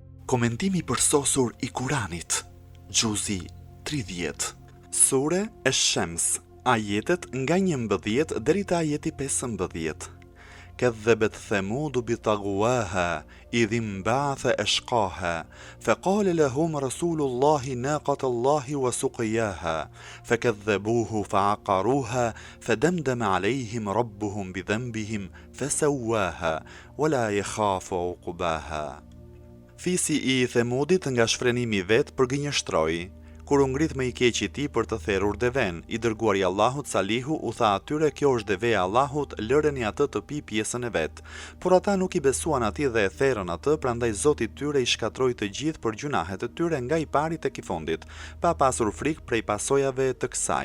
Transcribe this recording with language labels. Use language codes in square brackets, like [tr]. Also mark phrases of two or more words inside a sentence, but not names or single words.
[sq] Komentimi përsosur i Kuranit, Gjuzi 30. Sure Esh-Shems, ajetet nga 11 deri te ajeti 15. [ar] كذبت ثمود بطغواها إذ انبعث أشقاها فقال لهم رسول الله ناقة الله وسقياها فكذبوه فعقروها فدمدم عليهم ربهم بذنبهم فسواها ولا يخاف عقباها. [sq] Fisi I Themudit nga shfrenimi vet përgënjeshtroi. Kur u ngrit më I keq I tij për të therrur deven, I dërguari I Allahut Salihu u tha atyre: kjo është deve e Allahut, lëreni atë të pi pjesën e vet. Por ata nuk I besuan atij dhe e therrën atë, prandaj Zoti I tyre I shkatroi të gjithë për gjunahet e tyre nga I pari tek I fundit, pa pasur frikë prej pasojave të kësaj.